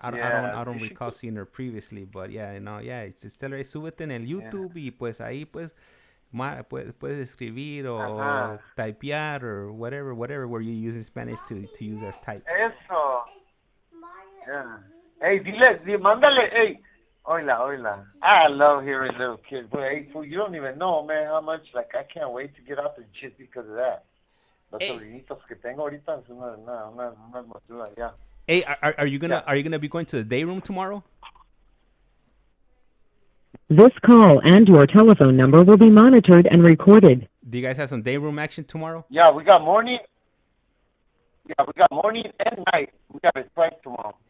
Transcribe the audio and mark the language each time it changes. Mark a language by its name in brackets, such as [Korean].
[English] I don't recall seeing her previously, but yeah, it's just tell her, [Spanish] súbete en el YouTube y pues ahí pues puedes escribir o typear [English] or whatever where you use in Spanish to use as type. [Spanish] Eso. Yeah. Hey, mándale, hey. Hola. [English] I love hearing little kids. But hey, you don't even know, man, how much, like, I can't wait to get out there just because of that. [Spanish] Los sobrinitos que tengo ahorita es una hermosura, yeah. [English] Hey, are you gonna be going to the day room tomorrow? This call and your telephone number will be monitored and recorded. Do you guys have some day room action tomorrow? Yeah, we got morning. Yeah, we got morning and night. We got it right tomorrow.